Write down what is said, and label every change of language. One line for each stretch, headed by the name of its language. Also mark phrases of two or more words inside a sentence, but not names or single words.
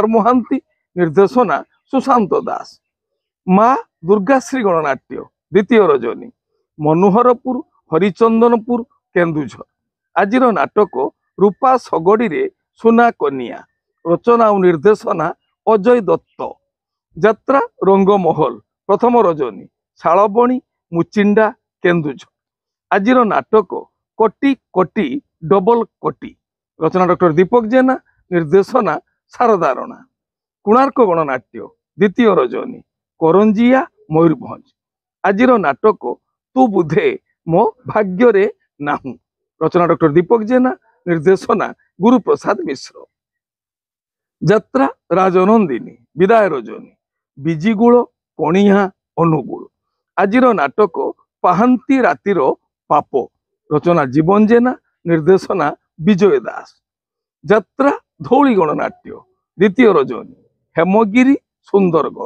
Odia: ମହାନ୍ତି ନିର୍ଦ୍ଦେଶନା ସୁଶାନ୍ତ ଦାସ ମାଁ ଦୁର୍ଗାଶ୍ରୀ ଗଣନାଟ୍ୟ ଦ୍ୱିତୀୟ ରଜନୀ ମନୋହରପୁର ହରିଚନ୍ଦନପୁର କେନ୍ଦୁଝର ଆଜିର ନାଟକ ରୂପା ସଗଡ଼ି ରେ ସୁନା କନିଆ ରଚନା ଔର ନିର୍ଦ୍ଦେଶନା ଅଜୟ ଦତ୍ତ ଯାତ୍ରା ରଙ୍ଗମହଲ ପ୍ରଥମ ରଜନୀ ଶାଲବଣୀ ମୁଚିଣ୍ଡା କେନ୍ଦୁଝର ଆଜିର ନାଟକ କୋଟି କୋଟି ଡବଲ କୋଟି ରଚନା ଡକ୍ଟର ଦୀପକ ଜେନା ନିର୍ଦ୍ଦେଶନା ଶାରଦା ରଣା କୋଣାର୍କ ଗଣନାଟ୍ୟ ଦ୍ୱିତୀୟ ରଜନୀ କରଞ୍ଜିଆ ମୟୂରଭଞ୍ଜ ଆଜିର ନାଟକ ତୁ ବୁଧେ ମୋ ଭାଗ୍ୟ ରେ ନାହୁଁ ରଚନା ଡକ୍ଟର ଦୀପକ ଜେନା ନିର୍ଦ୍ଦେଶନା ଗୁରୁପ୍ରସାଦ ମିଶ୍ର ଯାତ୍ରା ରାଜନନ୍ଦିନୀ ବିଦାୟ ରଜନୀ ବିଜିଗୁଳ କଣିହା ଅନୁଗୁଳ। ଆଜିର ନାଟକ ପାହାନ୍ତି ରାତିର ପାପ, ରଚନା ଜୀବନ ଜେନା, ନିର୍ଦ୍ଦେଶନା ବିଜୟ ଦାସ। ଯାତ୍ରା ଧଉଳି ଗଣନାଟ୍ୟ ଦ୍ୱିତୀୟ ରଜନୀ ହେମଗିରି ସୁନ୍ଦରଗଡ଼।